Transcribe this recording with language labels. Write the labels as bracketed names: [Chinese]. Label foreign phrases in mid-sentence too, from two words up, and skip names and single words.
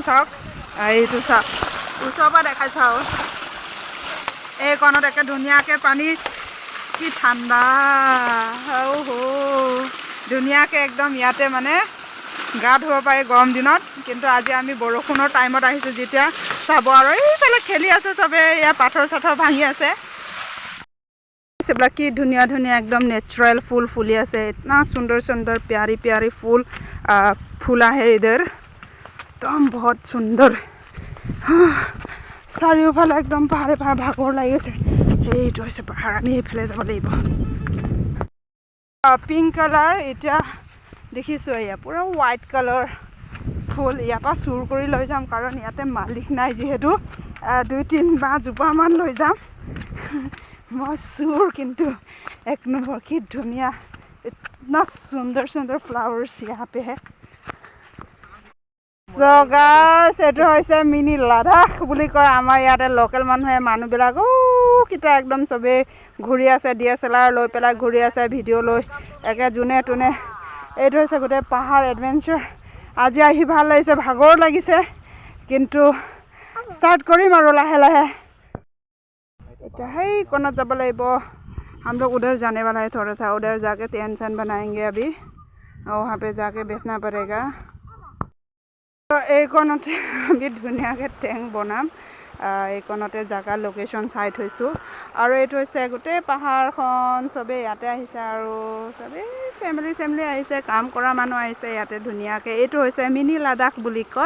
[Assamese] চাওক এইটো চাওক, ওচৰৰ পৰা দেখাই চাওক, এইকণত একে ধুনীয়াকৈ পানী, কি ঠাণ্ডা ধুনীয়াকৈ একদম। ইয়াতে মানে গা ধুব পাৰি গৰম দিনত। কিন্তু আজি আমি বৰষুণৰ টাইমত আহিছোঁ যেতিয়া চাব। আৰু এইফালে খেলি আছে চবে, ইয়াৰ পাথৰ চাথৰ ভাঙি আছে। এইবিলাক কি ধুনীয়া ধুনীয়া একদম নেচাৰেল ফুল ফুলি আছে। [Hindi] इतना सुंदर सुंदर प्यारी प्यारी फूल फूला है इधर, एकदम बहुत सुंदर। [Assamese] চাৰিওফালে একদম পাহাৰে পাহাৰ, ভাগৰ লাগি আছে। এইটো হৈছে পাহাৰ, আমি এইফালে যাব লাগিব। [English] pink color [Assamese] এতিয়া দেখিছোঁ, এয়া পূৰা [English] white color [Assamese] ফুল। ইয়াৰ পৰা চুৰ কৰি লৈ যাম, কাৰণ ইয়াতে মালিক নাই যিহেতু। 2-3 বা জোপামান লৈ যাম মই চুৰ। কিন্তু এক নম্বৰ কি ধুনীয়া, [Hindi] इतना सुंदर सुंदर फ्लावर्स यहाँ पे है। [English] So guys, [Assamese] এইটো হৈছে মিনি লাডাখ বুলি কয় আমাৰ ইয়াতে লোকেল মানুহবিলাক কিটা একদম চবেই ঘূৰি আছে, DSLR লৈ পেলাই ঘূৰি আছে, ভিডিঅ' লৈ একে যোনে তোনে। এইটো হৈছে গোটেই পাহাৰ এডভেঞ্চাৰ। আজি আহি ভাল লাগিছে, ভাগৰ লাগিছে, কিন্তু ষ্টাৰ্ট কৰিম আৰু লাহে লাহে। এতিয়া সেই কোণত যাব লাগিব। [Hindi] हम लोग उधर जाने वाला है, थोड़ा सा उधर जाके टेंट बनाएंगे अभी, और वहाँ पे जाके बैठना पड़ेगा। [Assamese] तो এইকণতে আমি ধুনীয়াকৈ টেংক বনাম। এইকণতে জেগা লোকেশ্যন চাই থৈছোঁ। আৰু এইটো হৈছে গোটেই পাহাৰখন, চবেই ইয়াতে আহিছে, আৰু চবেই ফেমিলি আহিছে, কাম কৰা মানুহ আহিছে ইয়াতে ধুনীয়াকৈ। এইটো হৈছে মিনি লাডাখ বুলি কয়।